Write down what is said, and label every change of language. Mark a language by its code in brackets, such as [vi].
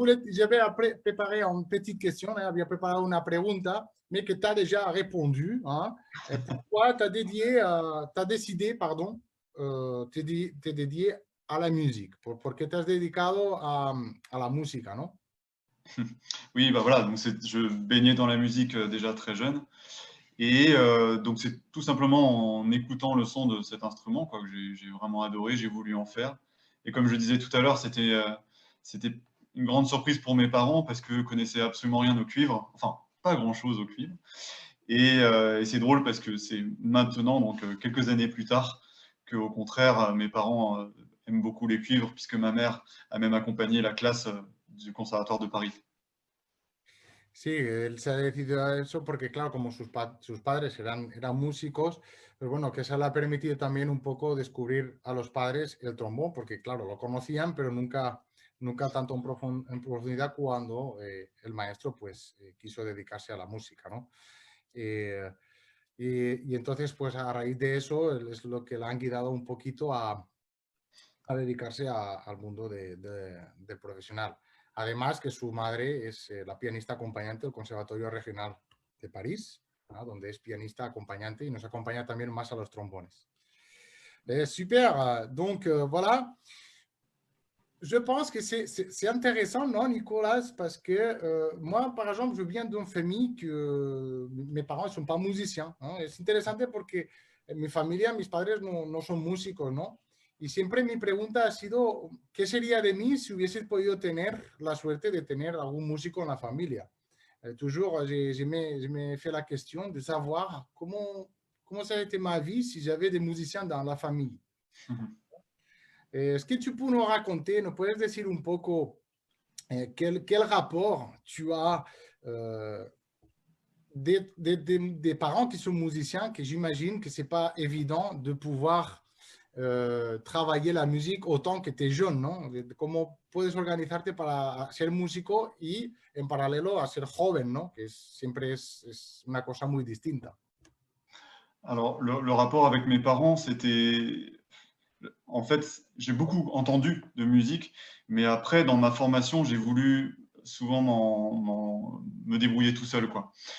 [fr] J'avais préparé une petite question, j'avais préparé une pregunta, mais que tu as déjà répondu. Pourquoi tu as décidé, pardon, te dédié à la musique? [es] Porque te has dedicado a la música, ¿no? [fr] Oui, bah voilà, donc je baignais dans la musique déjà très jeune. Et donc, c'est tout simplement en écoutant le son de cet instrument quoi, que j'ai vraiment adoré, j'ai voulu en faire. Et comme je disais tout à l'heure, c'était une grande surprise pour mes parents parce qu'eux connaissaient absolument rien au cuivre, enfin, pas grand-chose au cuivre. Et c'est drôle parce que c'est maintenant, donc quelques années plus tard, qu'au contraire, mes parents aiment beaucoup les cuivres, puisque ma mère a même accompagné la classe du Conservatoire de Paris. [es] Sí, él se ha decidido a eso porque, claro, como sus padres eran músicos, pues bueno, que eso le ha permitido también un poco descubrir a los padres el trombón, porque, claro, lo conocían, pero nunca tanto en profundidad cuando el maestro, pues, quiso dedicarse a la música, ¿no? Eh, y entonces, pues, a raíz de eso, es lo que le han guiado un poquito a dedicarse al mundo del profesional. Además que su madre es la pianista acompañante del Conservatorio Regional de París, ¿no? Donde es pianista acompañante y nos acompaña también más a los trombones. [fr] Super, donc voilà. Je pense que c'est intéressant, non, Nicolas, parce que moi, par exemple, je viens d'une famille que mes parents ne sont pas musiciens, ¿no? [es] Es interesante porque en mi familia mis padres no son músicos, ¿no? Y siempre mi pregunta ha sido, ¿qué sería de mí si hubiese podido tener la suerte de tener algún músico en la familia? [fr] Toujours, je me fait la question de savoir comment ça a été ma vie si j'avais des musiciens dans la famille. Est-ce que tu peux nous raconter, nous [es] puedes decir un poco [fr] quel rapport tu as des parents qui sont musiciens, que j'imagine que ce n'est pas évident de pouvoir travailler la musique autant que tu es jeune, ¿no? [es] ¿Cómo puedes organizarte para ser músico y en paralelo a ser joven, ¿no? Que siempre es una cosa muy distinta. [fr] Alors, le rapport avec mes parents, c'était... En fait, j'ai beaucoup entendu de musique, mais après, dans ma formation, j'ai voulu souvent me débrouiller tout seul, quoi.